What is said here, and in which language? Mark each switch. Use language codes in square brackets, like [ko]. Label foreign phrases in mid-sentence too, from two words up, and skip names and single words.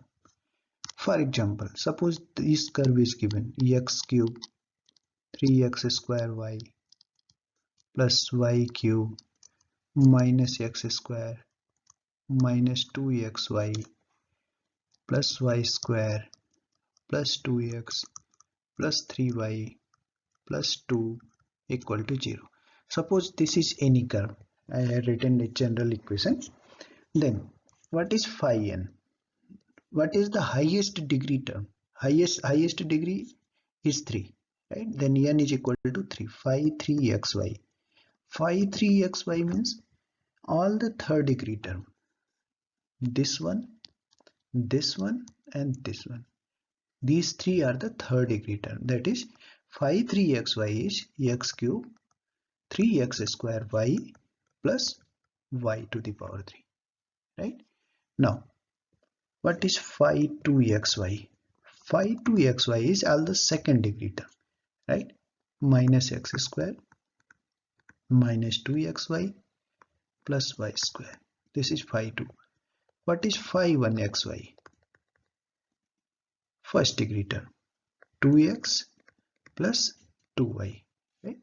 [en] For example, suppose this curve is given x cube 3x square y plus y cube minus x square minus 2xy plus y square plus 2x plus 3y plus 2 equal to 0. Suppose this is any curve. I have written a general equation. Then what is phi n? What is the highest degree term? Highest degree is 3, right? Then n is equal to 3. Phi 3xy. Phi 3xy means all the third degree term. This one, and this one. These three are the third degree term. That is, phi 3xy is x cube 3x square y plus y to the power 3, right? Now, what is phi 2xy? Phi 2xy is all the second degree term, right? Minus x square minus 2xy plus y square. This is phi 2. What is phi 1xy? First degree term, 2x plus 2y, right?